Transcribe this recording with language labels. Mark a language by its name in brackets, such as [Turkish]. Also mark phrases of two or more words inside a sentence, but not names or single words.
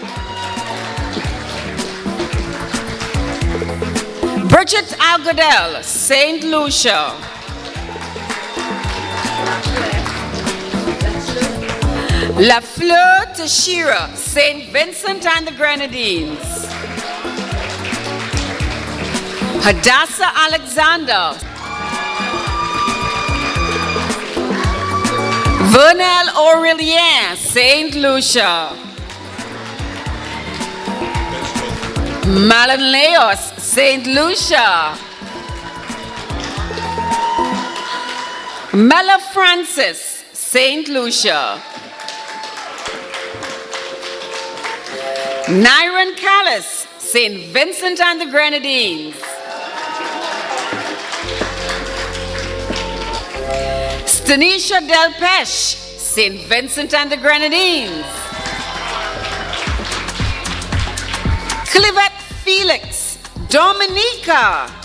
[English] Bridget Algodel, St. Lucia. La Fleur Tashira, St. Vincent and the Grenadines. Hadassah Alexander. Vernel Aurelien, St. Lucia. Malin Leos, St. Lucia. Mella Francis, St. Lucia. Nyron Callis, St. Vincent and the Grenadines. Stanisha Delpeche, St. Vincent and the Grenadines. Clivette Felix, Dominica.